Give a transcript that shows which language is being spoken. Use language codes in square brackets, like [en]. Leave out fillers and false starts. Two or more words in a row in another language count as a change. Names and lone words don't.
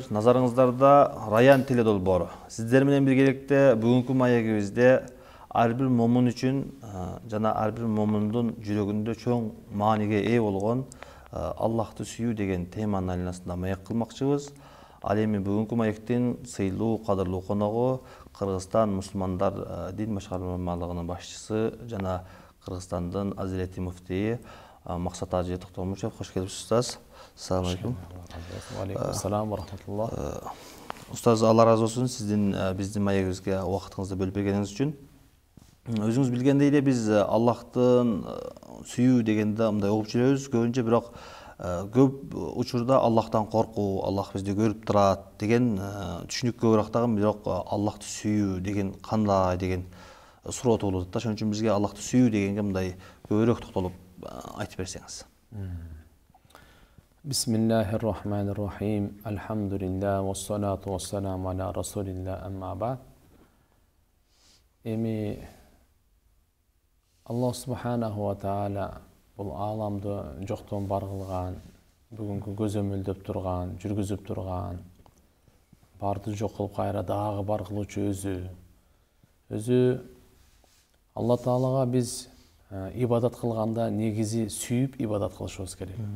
[ky] Назарыңыздарда Раян теле долбоору. Сиздер менен биргеликте бүгүнкү маегибизде ар бир момун үчүн жана ар бир момундун жүрөгүндө чоң мааниге ээ болгон Аллахты сүйүү деген теманын айланасында маек кылмакчыбыз. Ал эми бүгүнкү маектин сыйлуу кадырлуу коногу Кыргызстан мусулмандар дин башкармалыгынын башчысы жана Кыргызстандын Азирети муфтийи Максат Ажы Токтомушев. Хош келипсиз, устаз. [ar] السلام عليكم. عليكم ورحمة الله. [ky] Устаз, Алла разы болсун сиздин биздин маегибизге убактыңызды бөлүп бергениңиз үчүн. Өзүңүз билгендей эле биз Аллахтын сүйүү дегенде мындай угуп жүрөбүз көбүнчө, бирок көп учурда Аллахтан коркуу, Аллах бизди көрүп турат деген түшүнүк көбүрөөк дагы, бирок Аллахты сүйүү деген кандай деген суроо туулат да. Ошон үчүн бизге Аллахты сүйүү дегенге мындай көбүрөөк токтолуп айтып берсеңиз. [ar] بسم الله الرحمن الرحيم. الحمد لله والصلاة والسلام على رسول الله، أما بعد. [ky] Эми Аллах [ar] سبحانه وتعالى [ky] бул ааламды жоктон бар кылган, бүгүнкү көзөмөлдөп турган, жүргүзүп турган, барды жок кылып кайра дагы бар кылуучу өзү Алла таалага биз ибадат кылганда негизи сүйүп ибадат кылышыбыз керек.